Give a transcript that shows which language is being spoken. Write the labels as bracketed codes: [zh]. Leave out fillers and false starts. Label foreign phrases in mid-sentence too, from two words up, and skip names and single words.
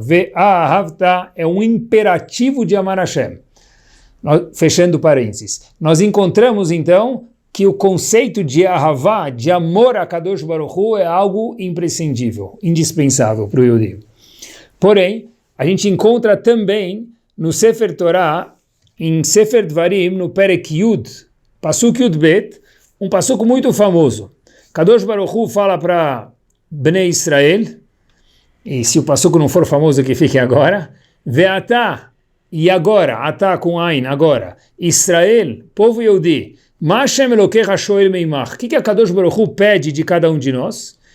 [pt] Ve'ahavta é um imperativo de amar Hashem. Fechando parênteses. Nós encontramos então que o conceito de ahavá, de amor a [he] קדוש ברוך הוא, [pt] é algo imprescindível, indispensável para o Yehudi. Porém, a gente encontra também no [he] ספר תורה, [pt] em [he] ספר דברים, [pt] no [he] פרק יוד פסוק יוד בית, [pt] um pasuk muito famoso. [he] קדוש ברוך הוא [pt] fala para Bnei Israel, e se o passuco não for famoso que fique agora, Ve'atá, e agora, Atá com Ain, agora, Israel, povo Yehudi, [he] מה השם אלוקיך שואל מעמך, [pt] o que a [he] קדוש ברוך הוא [pt] pede de cada um de nós?